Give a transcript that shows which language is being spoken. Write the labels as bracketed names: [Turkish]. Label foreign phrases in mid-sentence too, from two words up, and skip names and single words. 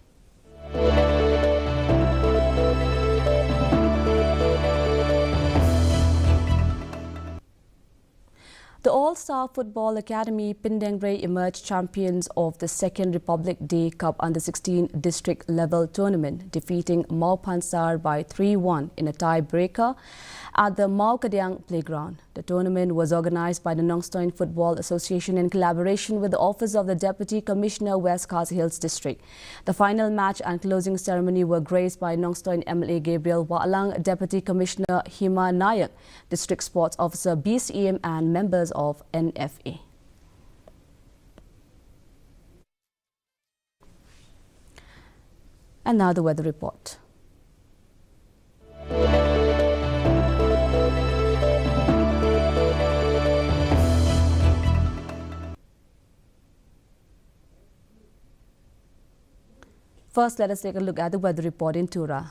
[English] The All-Star Football Academy Pindangray emerged champions of the second Republic Day Cup Under-16 district level tournament, defeating Mawsynram by 3-1 in a tie-breaker at the Mawkadiang playground. The tournament was organised by the Nongstoin Football Association in collaboration with the Office of the Deputy Commissioner West Garo Hills District. The final match and closing ceremony were graced by Nongstoin MLA Gabriel Waalang, Deputy Commissioner Hima Nayak, District Sports Officer BCM and members of NFA. And now the weather report. First, let us take a look at the weather report in Tura.